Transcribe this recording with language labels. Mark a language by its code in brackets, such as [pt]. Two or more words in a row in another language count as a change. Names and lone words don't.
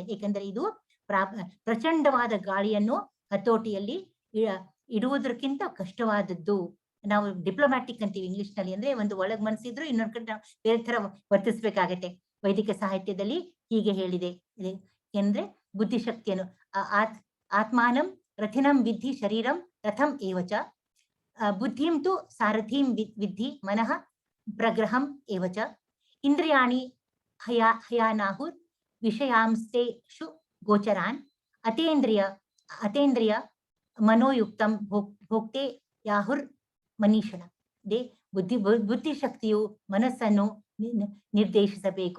[kn] ಯಾಕಂದ್ರೆ ಇದು ಪ್ರಚಂಡವಾದ ಗಾಳಿಯನ್ನು ಹತೋಟಿಯಲ್ಲಿ ಇಡುವುದಕ್ಕಿಂತ ಕಷ್ಟವಾದದ್ದು. ನಾವು ಡಿಪ್ಲೊಮ್ಯಾಟಿಕ್ ಅಂತೀವಿ ಇಂಗ್ಲಿಷ್ ನಲ್ಲಿ, ಅಂದ್ರೆ ಒಂದು ಒಳಗ್ ಮನಸ್ಸಿದ್ರು ಇನ್ನೊಂದ್ ಕಡೆ ನಾವು ಬೇರೆ ತರ ವರ್ತಿಸ್ಬೇಕಾಗತ್ತೆ. ವೈದಿಕ ಸಾಹಿತ್ಯದಲ್ಲಿ ಹೀಗೆ ಹೇಳಿದೆ, ಅಂದ್ರೆ ಬುದ್ಧಿಶಕ್ತಿಯನ್ನು [sa] ಆತ್ಮಾನಂ ರಥಿನಂ ವಿದ್ಧಿ ಶರೀರಂ ರಥಂ ಏವಚ ಬುದ್ಧಿಂ ತು ಸಾರಥಿಂ ವಿದ್ಧಿ ಮನಃ ಪ್ರಗ್ರಹಂ ಏವಚ ಇಂದ್ರಿಯಾಣಿ ಹಯಾನಾಹುರ್ ವಿಷಯಾಂಸ್ತೇಷು ಗೋಚರಾನ್ ಅತೇಂದ್ರಿಯ ಮನೋಯುಕ್ತಂ ಭೋಕ್ತೆ ಯಾಹುರ್ ಮನೀಷಣ. [kn] ಬುದ್ಧಿಶಕ್ತಿಯು ಮನಸ್ಸನ್ನು ನಿರ್ದೇಶಿಸಬೇಕು.